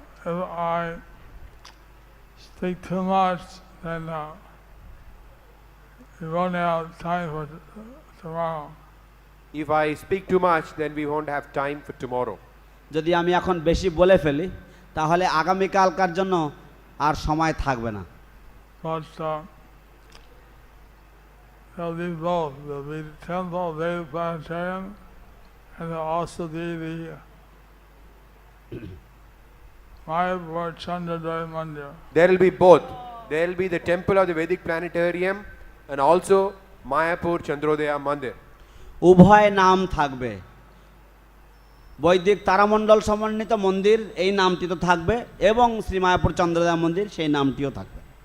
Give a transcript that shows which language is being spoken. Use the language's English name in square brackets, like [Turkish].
[English] If I speak too much, then we won't have time for tomorrow. If I speak too much, then we won't have time for tomorrow. [Bangla] যদি আমি এখন বেশি বলে ফেলি তাহলে আগামীকালকার জন্য আর সময় থাকবে না। [English] But there'll be both. There'll be the temple of Vedic Planetarium, and there'll also be the Mayapur Chandrodaya Mandir. There will be both. There will be the temple of the Vedic Planetarium and also Mayapur Chandrodaya Mandir. [Bangla] উভয় নাম থাকবে। বৈদিক তারামণ্ডল সমন্বিত মন্দির এই নামটি তো থাকবে, এবং শ্রী মায়াপুর চন্দ্রোদয় মন্দির সেই নামটিও থাকবে।